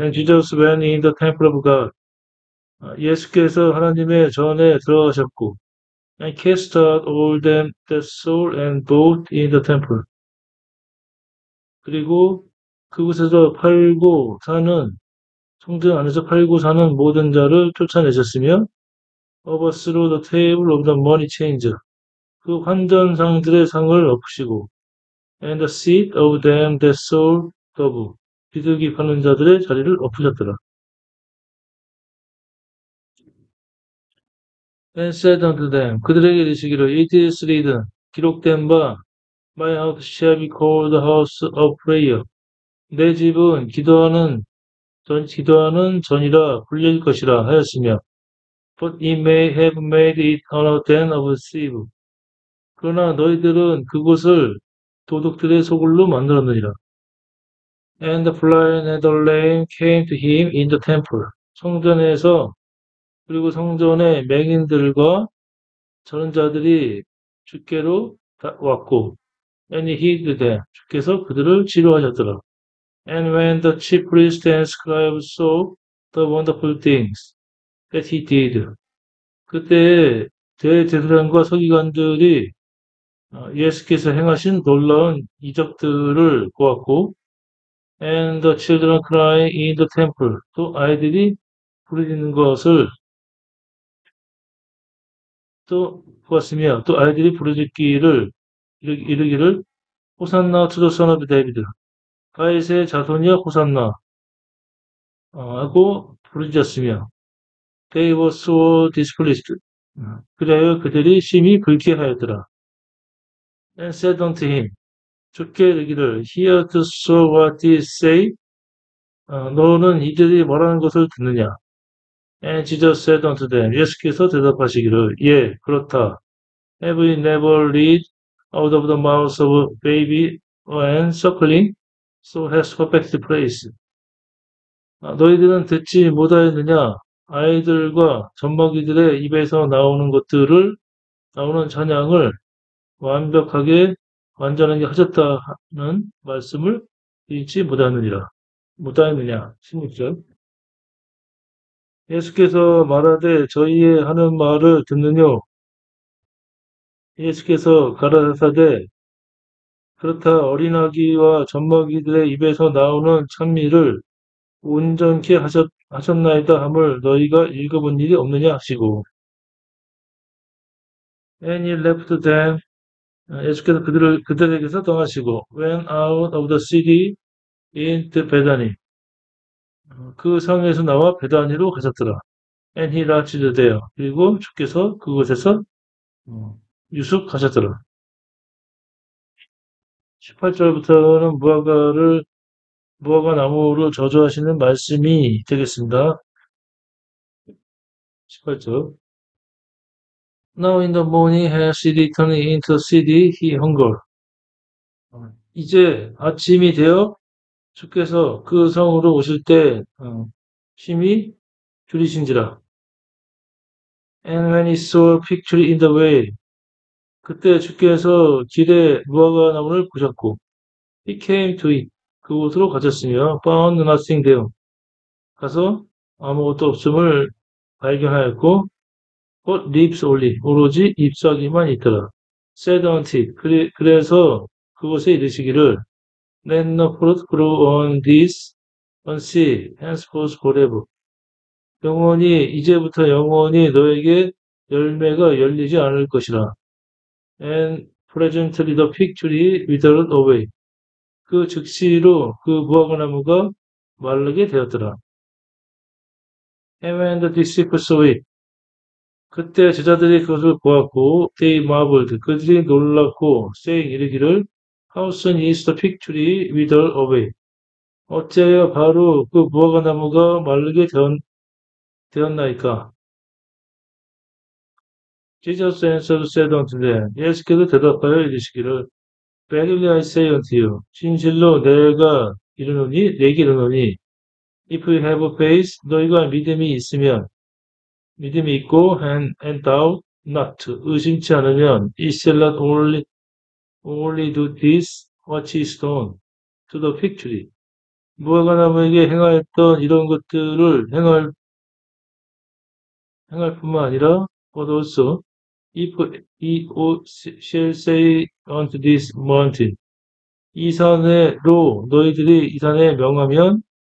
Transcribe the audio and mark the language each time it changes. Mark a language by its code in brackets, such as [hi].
[en] And Jesus went in the temple of God. [ko] 예수께서 하나님의 전에 들어가셨고 [en] and cast out all them that sold and bought in the temple. [ko] 그리고 그곳에서 팔고 사는 성전 안에서 팔고 사는 모든 자를 쫓아내셨으며 [en] overthrew the table of the money changer. [ko] 그 환전상들의 상을 엎으시고 [en] and the seat of them that sold dove. [ko] 비둘기 파는 자들의 자리를 엎으셨더라. [en] And said unto them. [ko] 그들에게 이르시기를 [en] It is written. [ko] 기록된 바 [en] My house shall be called the house of prayer. [ko] 내 집은 기도하는 전이라 불릴 것이라 하였으며 [en] But ye may have made it a den of thieves. [ko] 그러나 너희들은 그곳을 도둑들의 소굴로 만들었느니라. [en] And the blind and the lame came to him in the temple. [ko] 성전에서 그리고 성전의 맹인들과 저런 자들이 주께로 왔고 [en] And he healed them. [ko] 주께서 그들을 치료하셨더라. [en] And when the chief priests and scribes saw the wonderful things that he did. [ko] 그때 대제사장과 서기관들이 예수께서 행하신 놀라운 이적들을 보았고 [en] And the children crying in the temple. [ko] 또 아이들이 부르짖는 것을 또 보았으며 또 아이들이 부르짖기를 이르기를 호산나 [en] to the son of David. [ko] 다윗의 자손이여 호산나 하고 부르짖었으며 [en] They were so displeased. [ko] 그리하여 그들이 심히 불쾌하였더라. [en] And said unto him. [ko] 주께 이르기를 [en] Hear to so what they say. [ko] 너는 이들이 말하는 것을 듣느냐? [en] And Jesus said unto them. [ko] 예수께서 대답하시기를 예, 그렇다. [en] Have we never read out of the mouth of a baby and suckling, so has perfect praise. [ko] 너희들은 듣지 못하였느냐? 아이들과 젖먹이들의 입에서 나오는 찬양을 완벽하게 완전하게 하셨다는 말씀을 읽지 못하느냐? 16절. 예수께서 말하되 저희의 하는 말을 듣느뇨? 예수께서 가라사대 그렇다 어린아기와 젖먹이들의 입에서 나오는 찬미를 온전케 하셨나이다 함을 너희가 읽어본 일이 없느냐 하시고 [en] And he left them. [ko] 예수께서 그들에게서 떠나시고 [en] went out of the city into Bethany. [ko] 그 성에서 나와 베다니로 가셨더라. [en] And he lodged there. [ko] 그리고 주께서 그곳에서 유숙하셨더라. 18절부터는 무화과 나무를 저주하시는 말씀이 되겠습니다. 18절. [en] Now in the morning has he returned into the city he hungered. [ko] 이제 아침이 되어 주께서 그 성으로 오실 때 심히 줄이신지라. [en] And when he saw a fig tree in the way, [ko] 그때 주께서 길에 무화과 나무를 보셨고, [en] he came to it, [ko] 그곳으로 가셨으며, [en] found nothing there, [ko] 가서 아무것도 없음을 발견하였고, [en] but leaves only, [ko] 오로지 잎사귀만 있더라. [en] said unto it, [ko] 그래서 그곳에 이르시기를, [en] let no fruit grow on this, on sea, henceforth forever. [ko] 이제부터 영원히 너에게 열매가 열리지 않을 것이라. [en] And presently the fig tree withered away. [ko] 그 즉시로 그 무화과 나무가 마르게 되었더라. [en] And when the disciples saw it, [ko] 그때 제자들이 그것을 보았고, [en] they marveled, [ko] 그들이 놀랐고, [en] saying [ko] 이르기를, [en] how soon is the fig tree withered away? [ko] 어째여 바로 그 무화과 나무가 마르게 되었나이까? [en] Jesus answered said unto them, [ko] 예수께서 대답하여 이르시기를, [en] Verily I say unto you, [ko] 진실로 내게 이르노니, [en] if you have faith, [ko] 너희가 믿음이 있고, [en] and doubt not, [ko] 의심치 않으면, [en] it shall not only do this, what is done to the fig tree. [ko] 무화과 나무에게 행하였던 이런 것들을 행할 뿐만 아니라, [en] but also, if he shall say unto this mountain, [ko] 이 산에로 너희들이 이 산에 명하여